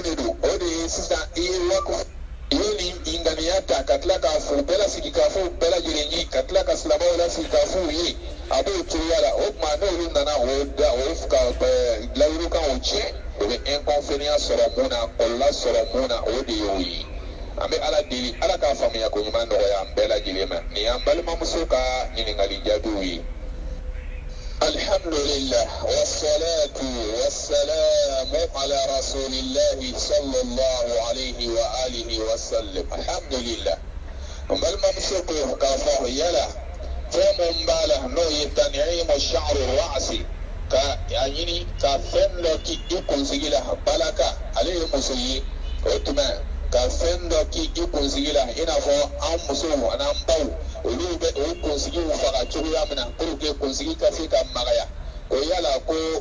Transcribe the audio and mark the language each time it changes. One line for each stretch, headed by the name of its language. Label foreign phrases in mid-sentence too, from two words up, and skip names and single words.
Bambara: de don o de ye sisan i ye wakufu i ye nin ŋaniya ta ka tila k'a fɔ bɛɛ lasigi k'a fɔ bɛɛ lajɛlen ye ka tila ka silamɛw lasigi k'a fɔ u ye a b'o cogoya la o tuma n'olu nana o ka layirukanw tiɲɛ o bɛ inconvénient sɔrɔ mun na kɔlɔlɔ sɔrɔ mun na o de y'o ye an bɛ ala deli ala k'a faamuya ko ɲuman nɔgɔya an bɛɛ lajɛlen ma nin y'an balimamuso ka ɲininkali jaabiw ye
Arabic: الحمد لله والصلاة والسلام على رسول الله صلى الله عليه وآله وسلم الحمد لله
Bambara: an balimamuso ko k'a fɔ yala fɛn mun b'a la n'o ye
Arabic: تنعيم شعر الرأس
Bambara: ka a ɲini ka fɛn dɔ k'i kunsigi la balaka ale ye muso ye o tuma ka fɛn dɔ k'i kunsigi la i n'a fɔ an musow an'an baw olu bɛ o kunsigiw faga cogoya min na puruke kunsigi ka se ka magaya o yala ko